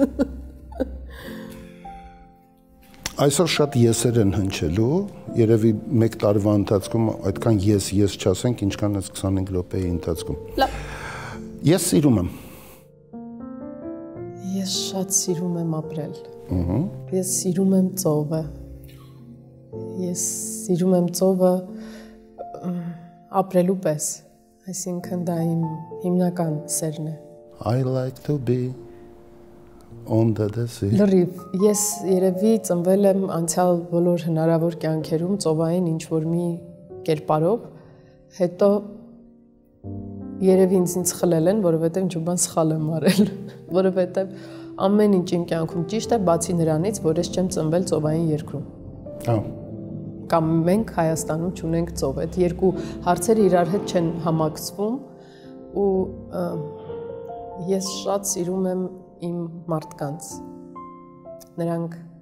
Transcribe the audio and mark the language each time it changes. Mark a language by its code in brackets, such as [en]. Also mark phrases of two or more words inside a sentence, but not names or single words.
[hy] Այսօր շատ եսեր են հնչելու, երևի մեկ տարվա ընթացքում այդքան ես չասենք, ինչքան այս 25 րոպեի ընթացքում։ Ես սիրում եմ։ Ես շատ սիրում եմ ապրել։ Ես սիրում եմ ծովը։ Ես սիրում եմ ծովը ապրելու պես, այսինքն դա իմ հիմնական սերն է։ [en] I like to be on the sea։ [hy] Լրիվ, ես երևի ծնվել եմ անցյալ բոլոր հնարավոր կյանքերում ծովային ինչ-որ մի կերպարով, հետո երևի ինձնից խլել են, որովհետև ինչ-որ բան սխալ եմ արել, որովհետև ամեն ինչ իմ կյանքում ճիշտ է, բացի նրանից, որ ես չեմ ծնվել ծովային երկրում։ Կամ մենք Հայաստանում չունենք ծով, այդ երկու հարցերը իրար հետ չեն համակցվում ու ես շատ սիրում եմ իմ մարդկանց, նրանք